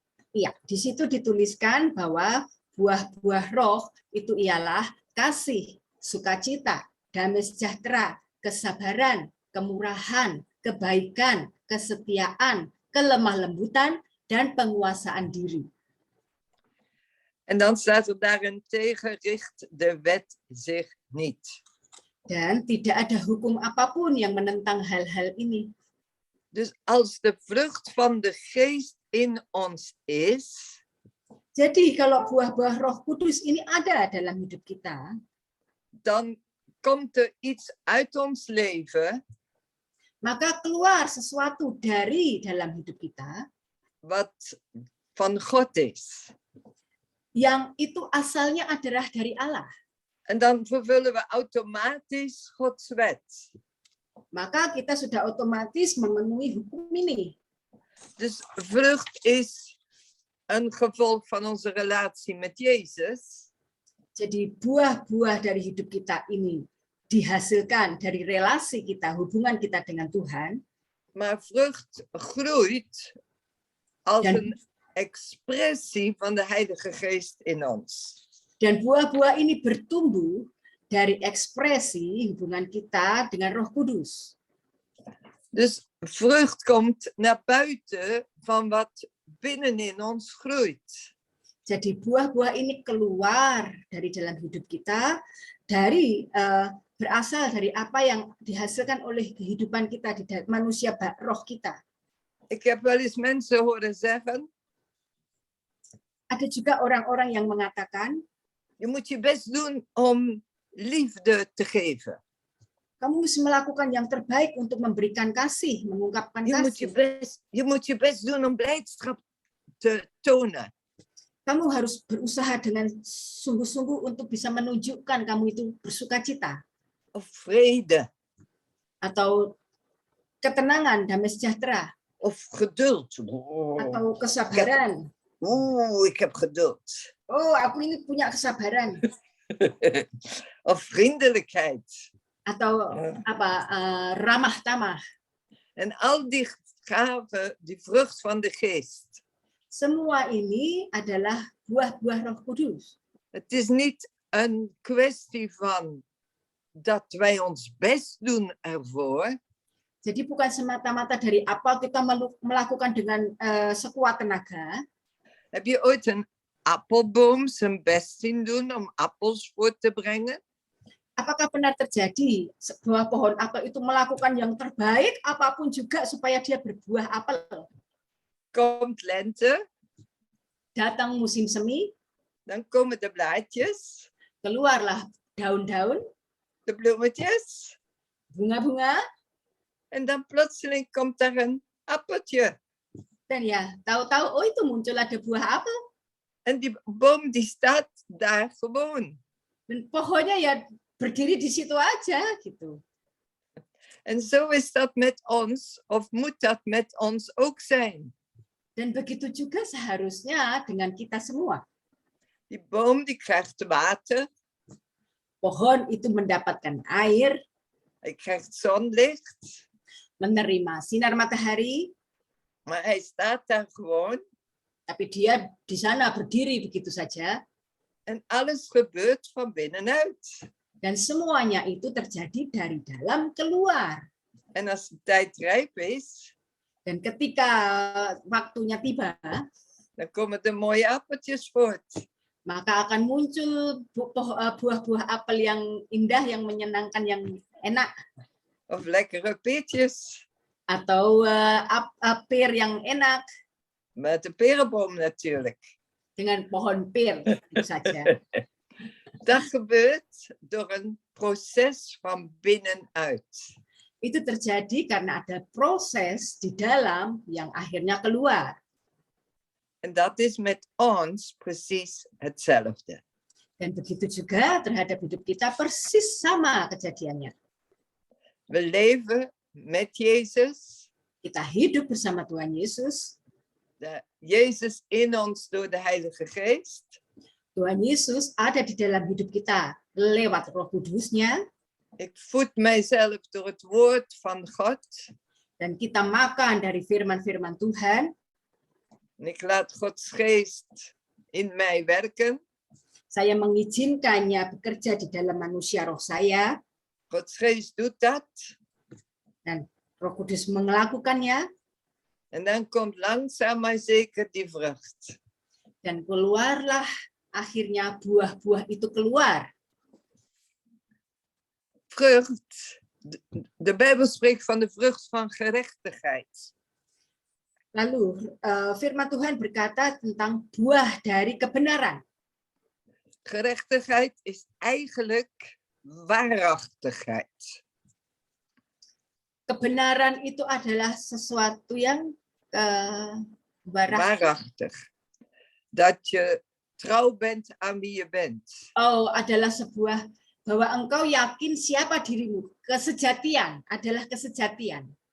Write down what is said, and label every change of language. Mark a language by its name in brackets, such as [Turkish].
[Indonesian] Iya, di situ dituliskan bahwa buah-buah roh itu ialah kasih, sukacita, damai sejahtera, kesabaran, kemurahan, kebaikan, kesetiaan, kelemah lembutan, dan penguasaan diri. [Dutch] En dan staat er daarentegen richt de wet zich niet. [Indonesian] Dan tidak ada hukum apapun yang menentang hal-hal ini. [Dutch] Dus als de vrucht van de geest in ons is, [Indonesian] Jadi kalau buah-buah Roh Kudus ini ada dalam hidup kita, [Dutch] dan komt er iets uit ons leven [Indonesian] maka keluar sesuatu dari dalam hidup kita [Dutch] wat van God is. [Indonesian] yang itu asalnya adalah dari Allah. [Dutch] En dan vervullen we automatisch Gods wet. [Indonesian] Maka kita sudah otomatis memenuhi hukum ini. [Dutch] Dus vrucht is een gevolg van onze relatie met Jezus. [Indonesian] Jadi buah-buah dari hidup kita ini dihasilkan dari relasi kita, hubungan kita dengan Tuhan. [Dutch] Maar vrucht groeit als [Indonesian] Dan- [Dutch] een expressie van de Heilige Geest in ons. [Indonesian] Dan buah-buah ini bertumbuh dari ekspresi hubungan kita dengan Roh Kudus. [Dutch] Dus vrucht komt naar buiten van wat binnenin ons groeit. [Indonesian] Jadi buah-buah ini keluar dari dalam hidup kita, dari berasal dari apa yang dihasilkan oleh kehidupan kita di manusia roh kita. [Dutch] Ik heb wel eens mensen horen zeggen, [Indonesian] Ada juga orang-orang yang mengatakan, [Dutch] je moet je best doen om liefde te geven. [Indonesian] kamu mesti melakukan yang terbaik untuk memberikan kasih, mengungkapkan kasih. [Dutch] Je moet je best doen om blijdschap te tonen. [Indonesian] Kamu harus berusaha dengan sungguh-sungguh untuk bisa menunjukkan kamu itu bersukacita. [Dutch] Of vrede. [Indonesian] Atau ketenangan, damai sejahtera. [Dutch] Of geduld. [Indonesian] Atau kesabaran. [Dutch] Ik heb geduld. [Indonesian] Oh, aku ini punya kesabaran. [Dutch] Of vriendelijkheid. [Indonesian] Atau ramah tamah. [Dutch] En al die gaven, die vrucht van de geest. [Indonesian] Semua ini adalah buah-buah Roh Kudus. [Dutch] Het is niet een kwestie van dat wij ons best doen ervoor. [Indonesian] Jadi bukan semata-mata dari apa kita melakukan dengan sekuat tenaga. [Dutch] Heb je ooit een appelboom zijn best zien doen om appels voort te brengen? [Indonesian] Apakah pernah terjadi sebuah pohon apel itu melakukan yang terbaik apapun juga supaya dia berbuah apel? [Dutch] Komt lente, [Indonesian] Datang musim semi, [Dutch] dan komen de blaadjes, [Indonesian] keluarlah daun-daun, [Dutch] de bloemetjes. [Indonesian] bunga-bunga, [Dutch] En dan plotseling komt er een appeltje. [Indonesian] dan ya tahu-tahu oh itu muncul ada buah apel. [Dutch] En die boom die staat daar gewoon. [Indonesian] Dan pohonnya ya berdiri di situ aja gitu. [Dutch] En zo is dat met ons, of moet dat met ons ook zijn. [Indonesian] Dan begitu juga seharusnya dengan kita semua. [Dutch] Die boom die krijgt water, [Indonesian] Pohon itu mendapatkan air, [Dutch] hij krijgt zonlicht, [Indonesian] menerima sinar matahari, [Dutch] maar hij staat daar gewoon. [Indonesian] tapi dia di sana berdiri begitu saja. [Dutch] En alles gebeurt van binnenuit. [Indonesian] Dan semuanya itu terjadi dari dalam keluar. [Dutch] En als de tijd rijp is, [Indonesian] Dan ketika waktunya tiba, [Dutch] dan komen er mooie appeltjes voort. [Indonesian] maka akan muncul buah-buah apel yang indah, yang menyenangkan, yang enak. [Dutch] Of lekkere peertjes. [Indonesian] Atau pir yang enak, [Dutch] Met de perenboom natuurlijk. [Indonesian] dengan pohon pir tentu saja. [Dutch] Dat gebeurt door een proces van binnenuit. [Indonesian] Itu terjadi karena ada proses di dalam yang akhirnya keluar. [Dutch] En dat is met ons precies hetzelfde. [Indonesian] Dan begitu juga terhadap hidup kita persis sama kejadiannya. [Dutch] We leven met Jezus. [Indonesian] Kita hidup bersama Tuhan Yesus. [Dutch] Jezus in ons door de Heilige Geest. [Indonesian] Tuhan Yesus ada di dalam hidup kita lewat Roh Kudusnya. [Dutch] Ik voed mijzelf door het woord van God. [Indonesian] Dan kita makan dari firman-firman Tuhan. [Dutch] En ik laat Gods geest in mij werken. [Indonesian] Saya mengizinkannya bekerja di dalam manusia roh saya. [Dutch] Gods geest doet dat. [Indonesian] Dan Roh Kudus melakukannya. [Dutch] En dan komt langzaam maar zeker die vrucht. [Indonesian] Dan keluarlah akhirnya buah-buah itu keluar. [Dutch] vrucht. De Bijbel spreekt van de vrucht van gerechtigheid. [Indonesian] Lalu firman Tuhan berkata tentang buah dari kebenaran. [Dutch] Gerechtigheid is eigenlijk waarachtigheid. [Indonesian] Kebenaran itu adalah sesuatu yang [Dutch] Waarachtig. Dat je trouw bent aan wie je bent. [Indonesian] Adalah sebuah bahwa engkau yakin siapa dirimu. Kesejatian adalah kesejatian.